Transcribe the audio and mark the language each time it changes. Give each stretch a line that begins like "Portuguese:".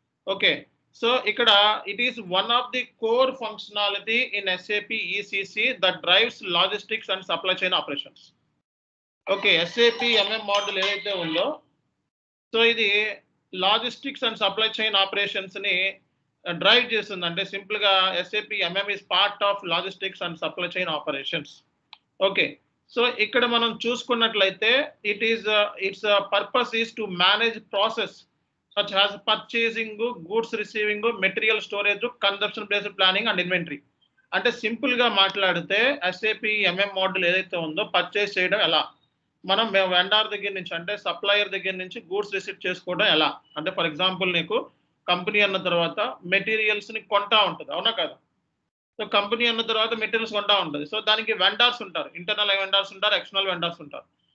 English: Okay, so ఇక్కడ it is one of the core functionality in SAP ECC that drives logistics and supply chain operations.
Telugu: Okay, SAP MM model ఏదైతే ఉందో so ఇది logistics and supply chain operations ని drive చేస్తుంది.
English: అంటే సింపుల్ గా SAP MM is part of logistics and supply chain operations. Okay,
Telugu: so ఇక్కడ మనం చూసుకున్నట్లయితే
English: Its purpose is to manage process such as purchasing, goods receiving, material storage, consumption based planning and inventory.
Telugu: అంటే simple గా మాట్లాడితే SAP MM model ఏదైతే ఉందో purchase చేయడం ఎలా, మనం వెండార్ దగ్గర నుంచి అంటే సప్లయర్ దగ్గర నుంచి గూడ్స్ రిసీవ్ చేసుకోవడం ఎలా. అంటే ఫర్ ఎగ్జాంపుల్ నీకు కంపెనీ అన్న తర్వాత మెటీరియల్స్ ని కొంటా ఉంటుంది, అవునా కదా? సో కంపెనీ అన్న తర్వాత మెటీరియల్స్ కొంటా ఉంటుంది. సో దానికి వెండార్స్ ఉంటారు, ఇంటర్నల్ వెండార్స్ ఉంటారు, ఎక్స్టర్నల్ వెండార్స్ ఉంటారు.